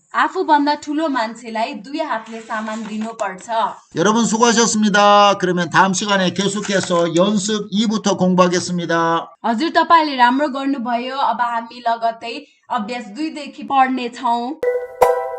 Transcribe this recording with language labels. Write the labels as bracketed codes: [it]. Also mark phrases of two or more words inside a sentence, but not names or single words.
[ne] आफूभन्दा ठुलो मान्छेलाई दुई हातले सामान दिनुपर्छ [ko] 여러분 수고하셨습니다. 그러면 다음 시간에 계속해서 연습 2부터 공부하겠습니다. [ne] हजुर तपाईले राम्रो गर्नुभयो अब हामी लगत्तै अभ्यास 2 देखि पढ्ने छौं